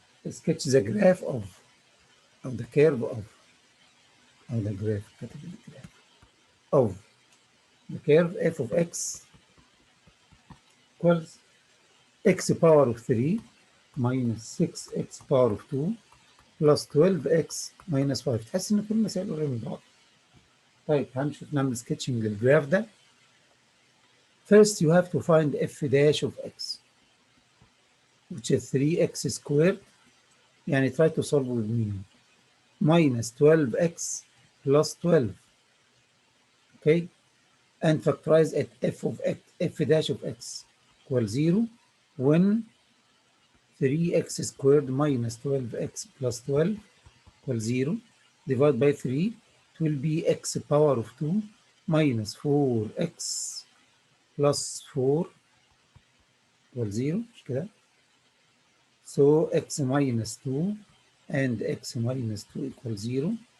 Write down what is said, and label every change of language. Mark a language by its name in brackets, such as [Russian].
[English] sketch the graph of the curve of the graph [Arabic] كاتب الجراف [English] of the curve f of x equals x power of 3 minus 6x power of 2 plus 12x minus 5. [Arabic] تحس ان كل المسائل قريبه من بعض. طيب هنشوف نعمل سكتشنج للجراف ده. [English] First you have to find f dash of x which is 3x squared, يعني try to solve with me, minus 12x plus 12, okay, and factorize at f of x, f dash of x equals 0 when 3x squared minus 12x plus 12 equals 0, divide by 3, it will be x power of 2 minus 4x plus 4 equals 0, [Arabic] مش كده؟ [English] So x minus 2 and x minus 2 equals 0.